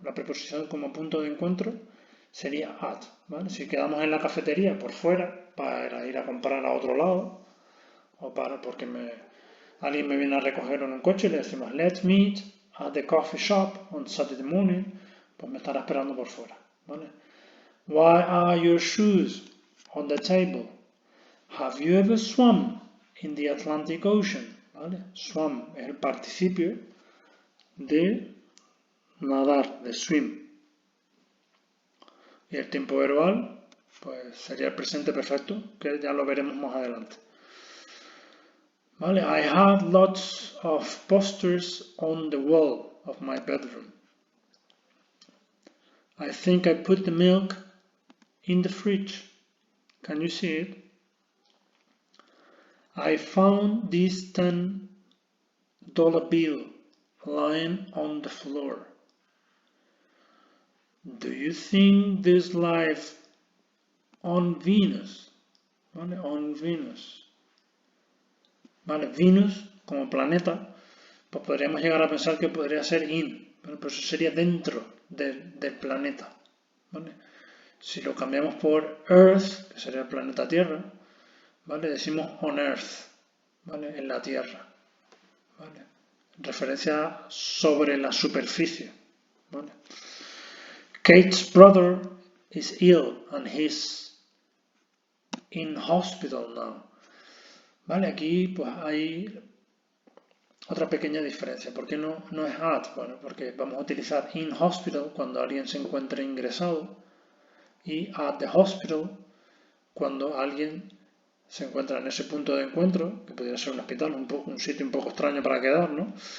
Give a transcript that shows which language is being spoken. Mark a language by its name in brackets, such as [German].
[Spanish] La preposición como punto de encuentro sería at, ¿vale? Si quedamos en la cafetería por fuera para ir a comprar a otro lado o porque alguien me viene a recoger en un coche y le decimos [English] let's meet at the coffee shop on Saturday morning, [Spanish] pues me estará esperando por fuera, ¿vale? [English] Why are your shoes on the table? Have you ever swum in the Atlantic Ocean? [Spanish] ¿Vale? Swum es el participio de nadar, de swim. Y el tiempo verbal, pues sería el presente perfecto, que ya lo veremos más adelante. [English] Vale, I have lots of posters on the wall of my bedroom. I think I put the milk in the fridge. Can you see it? I found this $10 bill lying on the floor. Do you think there's life on Venus? [Spanish] Vale, on Venus. Vale, Venus como planeta, pues podríamos llegar a pensar que podría ser in, ¿vale? Pero eso sería dentro del planeta, ¿vale? Si lo cambiamos por Earth, que sería el planeta Tierra, ¿vale? Decimos [English] on Earth, [Spanish] ¿vale? En la Tierra, ¿vale? Referencia sobre la superficie, ¿vale? [English] Kate's brother is ill and he's in hospital now. [Spanish] Vale, aquí pues hay otra pequeña diferencia. ¿Por qué no es at? Bueno, porque vamos a utilizar in hospital cuando alguien se encuentra ingresado y at the hospital cuando alguien se encuentra en ese punto de encuentro, que podría ser un hospital, un sitio un poco extraño para quedar, ¿no?